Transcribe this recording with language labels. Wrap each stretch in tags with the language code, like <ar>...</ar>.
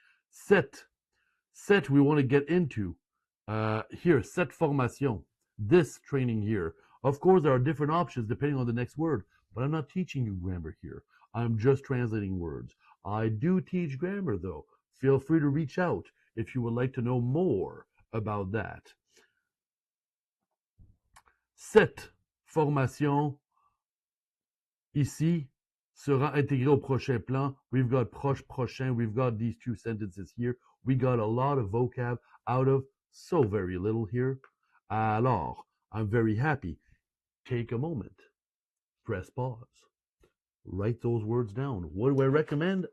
<en>Set we want to get into. Here, cette formation. This training here. Of course, there are different options depending on the next word, but I'm not teaching you grammar here. I'm just translating words. I do teach grammar, though. Feel free to reach out if you would like to know more about that.</en> <fr>Cette formation ici sera intégrée au prochain plan.</fr> <en>We've got proche, prochain. We've got these two sentences here. We got a lot of vocab out of so very little here. Alors, I'm very happy. take a moment, press pause, write those words down. What do I recommend?</en>